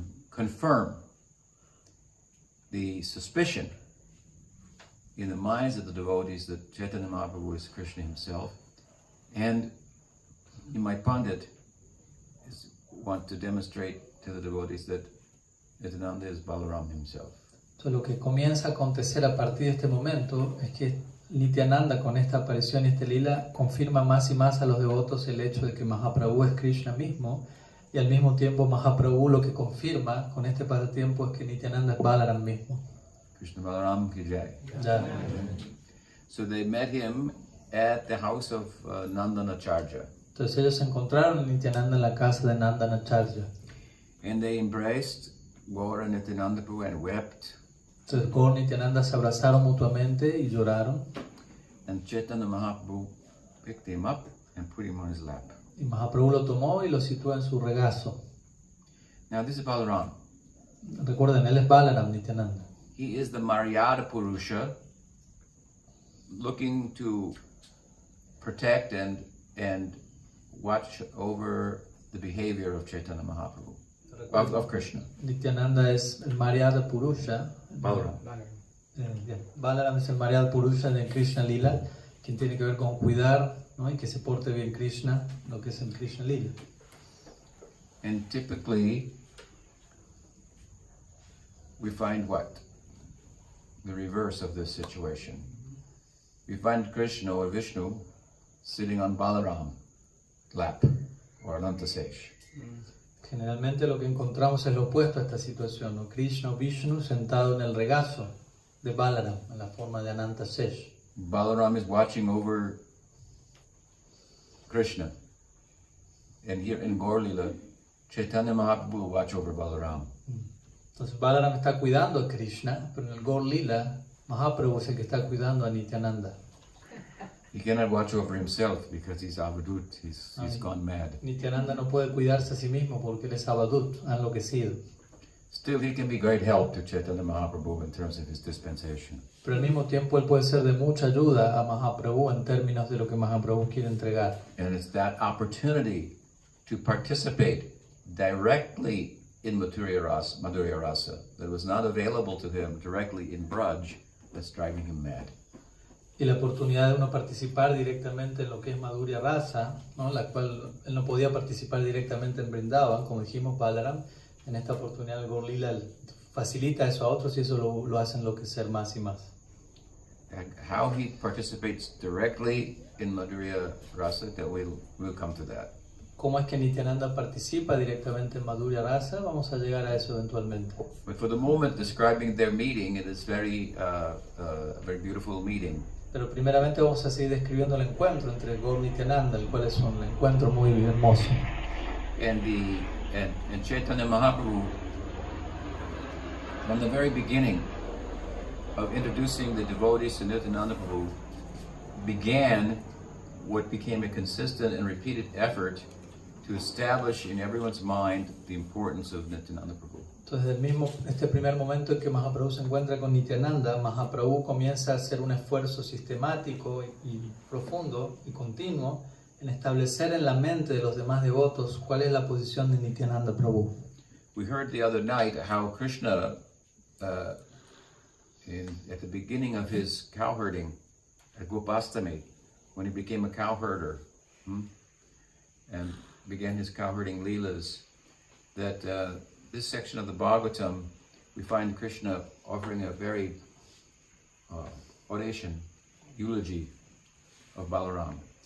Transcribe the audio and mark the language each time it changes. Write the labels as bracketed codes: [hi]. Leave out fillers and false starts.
[en] confirm the suspicion in the minds of the devotees that Chaitanya Mahaprabhu is Krishna himself, and Nimai Pandit want to demonstrate to the devotees that Nityananda is Balaram himself. [es] Entonces lo que comienza a acontecer a partir de este momento es que Nityananda con esta aparición y este lila confirma más y más a los devotos el hecho de que Mahaprabhu es Krishna mismo, y al mismo tiempo Mahaprabhu lo que confirma con este pasatiempo es que Nityananda es Balaram mismo. [hi] Krishna Balaram ki jai. [es] Ya. [en] So they met him at the house of Nandanacharya. [es] Entonces ellos encontraron a Nityananda en la casa de Nandanacharya. [en] And they embraced Gaura and Nityananda Prabhu and wept. [es] Entonces Gaur y Nityananda se abrazaron mutuamente y lloraron. [en] And Chaitanya Mahaprabhu picked him up and put him on his lap. [es] Y Mahaprabhu lo tomó y lo situó en su regazo. [en] Now this is Balaram. [es] Recuerden, él es Balaram Nityananda. [en] He is the Maryada Purusha looking to protect and watch over the behavior of Chaitanya Mahaprabhu, of Krishna. [es] Nityananda es el Maryada Purusha. Balaram. Bien. Balaram es el Maryada Purusha de Krishna Lila, quien tiene que ver con cuidar, ¿no? Y que se porte bien Krishna, lo que es el Krishna Lila. [en] And typically, we find what? The reverse of this situation. We find Krishna or Vishnu sitting on Balaram lap or Anantasesh. [es] Generalmente lo que encontramos es lo opuesto a esta situación, ¿no? Krishna o Vishnu sentado en el regazo de Balaram, en la forma de Ananta Sesh. [en] Balaram is watching over Krishna. And here in Gaur Lila, Chaitanya Mahaprabhu will watch over Balaram. [es] Entonces Balaram está cuidando a Krishna, pero en el Gaur Lila, Mahaprabhu es el que está cuidando a Nityananda. [en] He cannot watch over himself because he's avadut, he's gone mad. [es] Nityananda no puede cuidarse a sí mismo porque él es avadut, ha enloquecido. [en] Still, he can be great help to Chaitanya Mahaprabhu in terms of his dispensation. [es] Pero al mismo tiempo él puede ser de mucha ayuda a Mahaprabhu en términos de lo que Mahaprabhu quiere entregar. [en] And it's that opportunity to participate directly in Madhurya Rasa that was not available to him directly in Braj that's driving him mad. [es] Y la oportunidad de uno participar directamente en lo que es Madhurya Rasa, ¿no? La cual él no podía participar directamente en Vrindavan, como dijimos, Balaram. En esta oportunidad el Gaur Lila facilita eso a otros y eso lo hace enloquecer más y más. [en] And how he participates directly in Madhurya Rasa, that we'll come to that. [es] ¿Cómo es que Nityananda participa directamente en Madhurya Rasa? Vamos a llegar a eso eventualmente. [en] But for the moment, describing their meeting, it is very beautiful meeting. [es] Pero primeramente vamos a seguir describiendo el encuentro entre Gaur y Nityananda, el cual es un encuentro muy hermoso. [en] And Chaitanya Mahaprabhu, from the very beginning of introducing the devotees to Nityananda Prabhu, began what became a consistent and repeated effort to establish in everyone's mind the importance of Nityananda Prabhu. [es] Entonces, este primer momento en que Mahaprabhu se encuentra con Nityananda, Mahaprabhu comienza a hacer un esfuerzo sistemático y profundo y continuo en establecer en la mente de los demás devotos cuál es la posición de Nityananda Prabhu. [en] We heard the other night how Krishna, at the beginning of his cowherding at Gopastami, when he became a cowherder and began his cowherding leelas, that this section of the Bhagavatam, we find Krishna offering a very oration, eulogy of Balaram.